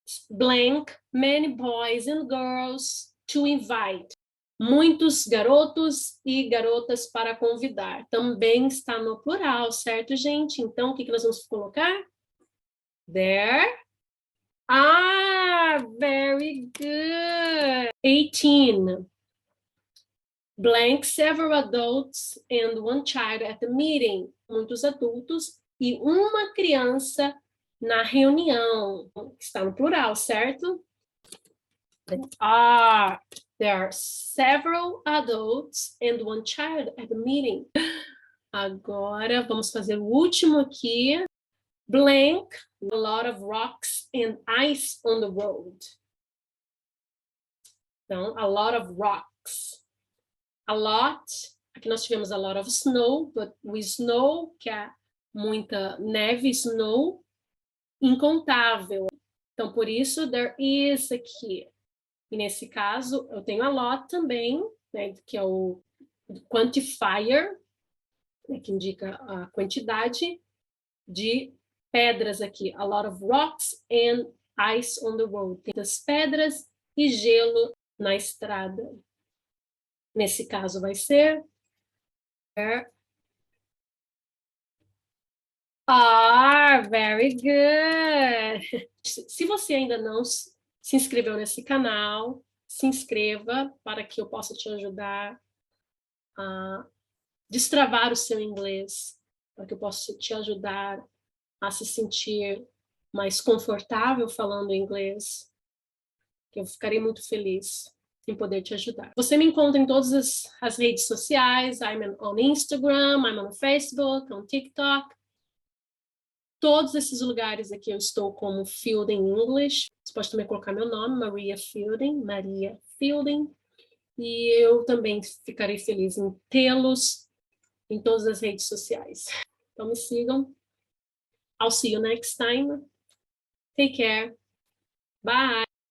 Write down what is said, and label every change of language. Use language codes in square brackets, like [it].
[en] Blank, many boys and girls to invite. [pt] Muitos garotos e garotas para convidar. Também está no plural, certo, gente? Então, o que nós vamos colocar? [en] There are. Very good. 18. Blank, several adults and one child at the meeting. [pt] Muitos adultos e uma criança na reunião. Está no plural, certo? [en] There are several adults and one child at the meeting. [pt] Agora, vamos fazer o último aqui. Blank, a lot of rocks and ice on the road. [en] Então, a lot of rocks. A lot, [pt] aqui nós tivemos [en] a lot of snow, but o snow, [pt] que é muita neve, [en] snow, [pt] incontável. Então, por isso, [en] there is [pt] aqui. E nesse caso, eu tenho a lot também, né, que é o quantifier, né, que indica a quantidade de pedras aqui. [en] A lot of rocks and ice on the road. [pt] Tem muitas pedras e gelo na estrada. Nesse caso vai ser [en] there are. Very good. [pt] Se você ainda não se inscreveu nesse canal, se inscreva para que eu possa te ajudar a destravar o seu inglês, para que eu possa te ajudar a se sentir mais confortável falando inglês, que eu ficarei muito feliz em poder te ajudar. Você me encontra em todas as redes sociais. [en] I'm on Instagram, I'm on Facebook, on TikTok. [pt] Todos esses lugares aqui eu estou como Fielding English. Você pode também colocar meu nome, Maria Fielding, Maria Fielding. E eu também ficarei feliz em tê-los em todas as redes sociais. Então me sigam. [en] I'll see you next time. Take care. Bye.